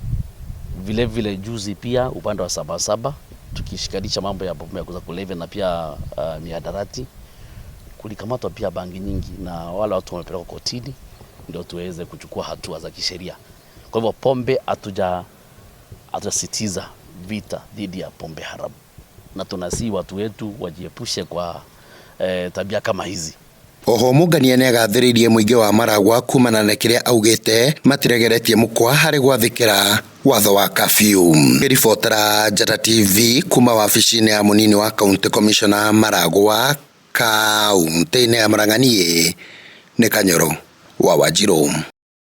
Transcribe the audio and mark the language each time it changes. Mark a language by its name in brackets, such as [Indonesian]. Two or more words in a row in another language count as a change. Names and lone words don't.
[Swahili] Vile vile juzi pia upande wa Sabasaba tukishikanisha mambo ya pombe ya kulevya na pia mihadarati, kulikamatwa pia bangi nyingi na wale watu wamepelekwa kotini ndio tuweze kuchukua hatua za kisheria. Kwa hivyo pombe hatusitiza vita dhidi ya pombe haramu, na tunasihi watu wetu wajiepushe kwa tabia kama hizi. [Kikuyu] Oho Mũngania nĩ agathĩrĩirie muingi wa Maragwa kumana na kĩrĩa augĩte matiregeretie mũkwa harĩ gwathĩkĩra watho wa curfew. Ribotera Njata TV kuma wabici-inĩ ya mũnini wa [English] County Commissioner [Kikuyu] Maragwa, kaunti-inĩ ya Murang'a, nĩ Kanyoro wa Wanjiru.